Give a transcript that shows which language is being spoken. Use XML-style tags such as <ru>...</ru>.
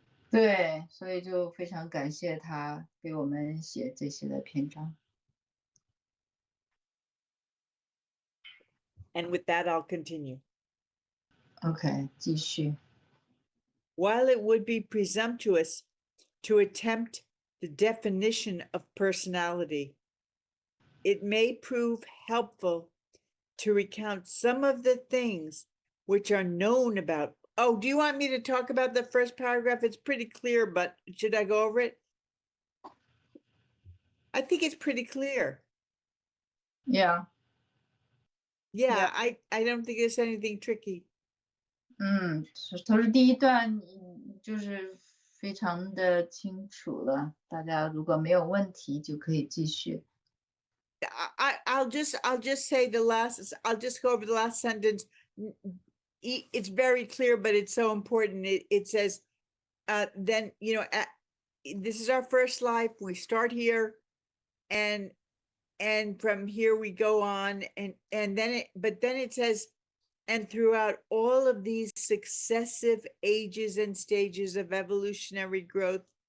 <zh>对，所以就非常感谢他给我们写这些的篇章。</zh> <en>And with that, I'll continue.</en> <zh>OK，继续。</zh> <en>While it would be presumptuous to attempt the definition of personality, it may prove helpful to recount some of the things which are known about. Oh, do you want me to talk about the first paragraph? It's pretty clear, but should I go over it? I think it's pretty clear. Yeah. Yeah, I don't think there's anything tricky.</en> <zh>都是第一段，就是非常的清楚了。大家如果没有问题，就可以继续。</zh> <en>I'll just say I'll just go over the last sentence. It's very clear, but it's so important. It says, then, you know, this is our first life. We start here and from here we go on and then it says, and throughout all of these successive ages and stages of evolutionary growth.</en>